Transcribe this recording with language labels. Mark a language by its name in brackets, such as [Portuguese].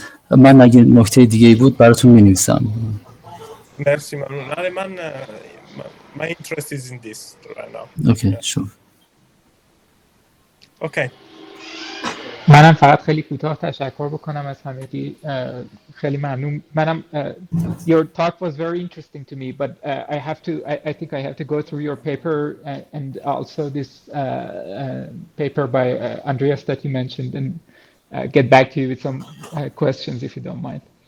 [Persian] من اگه نکته دیگه بود براتون می‌نویسم. مرسی ممنون. [English] My interest is in this right now. Okay, sure. Okay. [Persian] منم فقط خیلی کوتاه تشکر بکنم از همگی. خیلی ممنون. [English] منم your talk was very interesting to me, but I think I have to go through your paper and also this paper by Andreas that you mentioned, and get back to you with some questions if you don't mind.